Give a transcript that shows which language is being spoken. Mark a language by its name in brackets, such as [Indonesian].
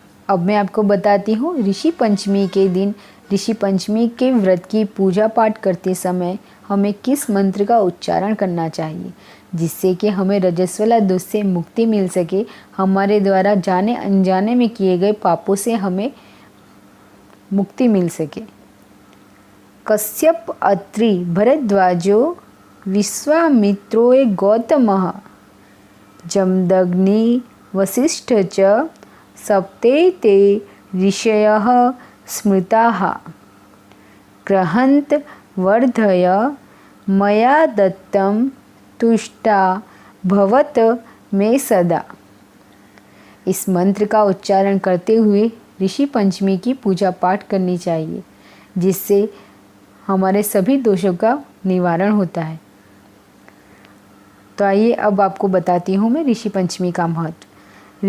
[Hindi] अब मैं आपको बताती हूँ ऋषि पंचमी के दिन ऋषि पंचमी के व्रत की पूजा पाठ करते समय हमें किस मंत्र का उच्चारण करना चाहिए, जिससे कि हमें रजस्वला दोष से मुक्ति मिल सके, हमारे द्वारा जाने अनजाने में किए गए पापों से हमें मुक्ति मिल सके। [Sanskrit] कश्यप अत्रि भरद्वाजो विश्वामित्रो गौतमः जमदग्नि वसिष्ठ च सप्ते ते ऋषयः स्मृताः गृहन्त वर्धय मया दत्तं तुष्टा भवत मे सदा। [Hindi] इस मंत्र का उच्चारण करते हुए ऋषि पंचमी की पूजा पाठ करनी चाहिए, जिससे हमारे सभी दोषों का निवारण होता है। तो आइए अब आपको बताती हूँ मैं ऋषि पंचमी का महत्व।